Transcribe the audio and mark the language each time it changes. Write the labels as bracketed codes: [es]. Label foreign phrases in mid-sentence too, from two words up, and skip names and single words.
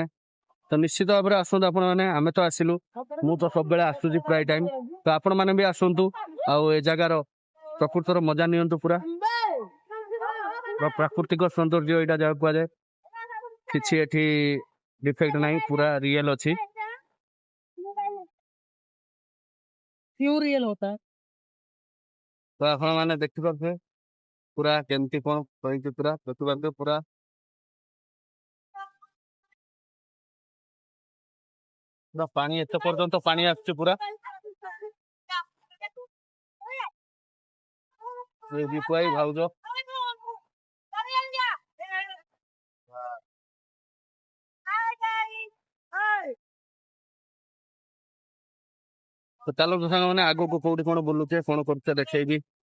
[or] ତ ନିଶ୍ଚିତ ଭାବରେ ଆସନ୍ତୁ ଆପଣ ମାନେ। ଆମେ ତ ଆସିଲୁ, ମୁଁ ତ ସବୁବେଳେ ଆସୁଛି ପ୍ରାୟ ଟାଇମ। ତ ଆପଣ ମାନେ ବି ଆସନ୍ତୁ, ଆଉ ଏ ଜାଗାର ପ୍ରକୃତର ମଜା ନିଅନ୍ତୁ। ପୁରା ପ୍ରାକୃତିକ ସୌନ୍ଦର୍ଯ୍ୟ ଏଇଟା ଯାହା କୁହାଯାଏ। କିଛି ଏଠି ଡିଫେକ୍ଟ ନାହିଁ, ପୁରା ରିଏଲ ଅଛି। [hi] क्यों रियल होता है? [or] ତ ଆପଣ ମାନେ ଦେଖିପାରୁଥିବେ ପୁରା କେମିତି କଣ କହିଛି, ପୁରା ଦେଖିପାରୁଥିବେ ପୁରା ପୁରା ପାଣି ଏତେ ପର୍ଯ୍ୟନ୍ତ ପାଣି ଆସୁଛି। ପୁରା ଦୀପୁ ଭାଇ, ଭାଉଜ, ତ ଚାଲନ୍ତୁ ସାଙ୍ଗମାନେ ଆଗକୁ କୋଉଠି କଣ ବୁଲୁଛେ, କଣ କରୁଛେ ଦେଖେଇବି।